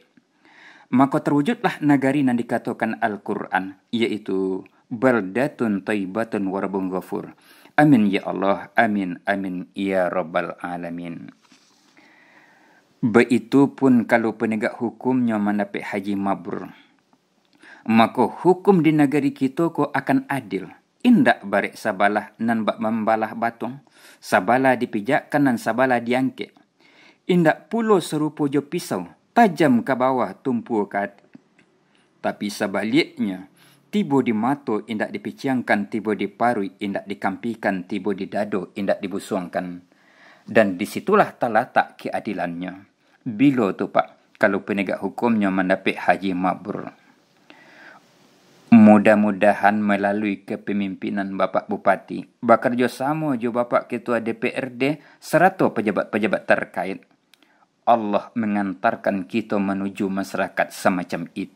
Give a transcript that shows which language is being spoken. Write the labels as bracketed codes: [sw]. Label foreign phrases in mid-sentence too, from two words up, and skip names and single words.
[id] Maka terwujudlah nagari yang dikatakan Al-Quran, yaitu [ar] بلدة طيبة ورب غفور. آمين يا الله، آمين، آمين يا رب العالمين. [min] Begitupun kalau penegak hukumnya mendapat haji mabrur, maka hukum di negeri kita ko akan adil. Indak barik sabalah nan bak membalah batung, sabalah dipijakkan dan sabalah diangkit. Indak pulo serupa jo pisau, tajam ke bawah tumpu ke hati. Tapi sebaliknya, tiba di mata indak dipiciangkan, tiba di parui indak dikampikan, tiba di dado indak dibusuangkan. [id] Dan disitulah terletak keadilannya. [min] Bila tu Pak, [id] kalau penegak hukumnya mendapat haji mabrur. Mudah-mudahan melalui kepemimpinan Bapak Bupati, bekerjasama juga Bapak Ketua DPRD serta pejabat-pejabat terkait, Allah mengantarkan kita menuju masyarakat semacam itu.